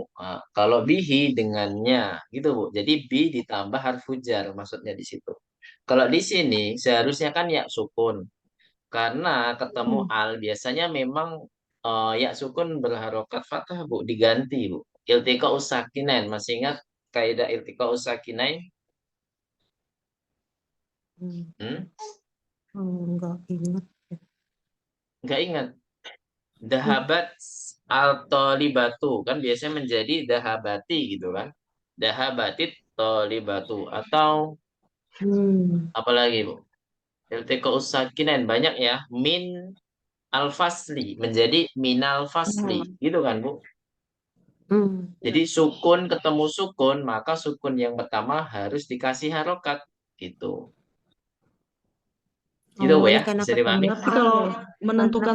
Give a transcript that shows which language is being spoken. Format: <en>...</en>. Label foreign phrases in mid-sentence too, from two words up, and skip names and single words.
<id>Kalau bihi dengannya, gitu Bu. Jadi bi ditambah</id> <ar>حرف جر</ar> <id>maksudnya di situ. Kalau di sini seharusnya kan ya sukun. Karena ketemu al biasanya memang ya sukun berharokat fathah Bu, diganti Bu.</id> <ar>التقاء الساكنين,</ar> <id>masih ingat kaidah</id> <ar>التقاء الساكنين? Hmm?</ar> <id>Enggak ingat. Nggak ingat.</id> <ar>ذهبت الطالبة</ar> <id>kan biasanya menjadi dahabati gitu kan.</id> <ar>ذهبت الطالبة</ar> <id>atau apalagi Bu?</id> <ar>التقاء الساكنين</ar> <id>banyak ya.</id> <ar>من الفصل</ar> <id>menjadi</id> <ar>من الفصل</ar> <id>gitu kan Bu. Jadi sukun ketemu sukun, maka sukun yang pertama harus dikasih harokat gitu. Gitu Bu Oh, ini ya, karena bisa ketemu dipahami? Tapi kalau menentukan</id>